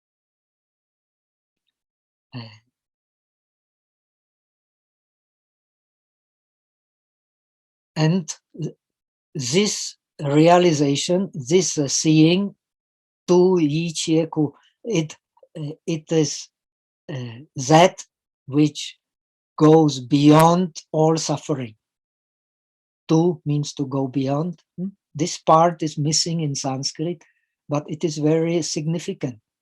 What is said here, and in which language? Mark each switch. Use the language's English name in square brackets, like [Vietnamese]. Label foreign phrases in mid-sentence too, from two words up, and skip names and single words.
[English] And this realization, this seeing, [Chinese] 度一切苦, [English] it is that which goes beyond all suffering. Tu means to go beyond. This part is missing in Sanskrit, but it is very significant.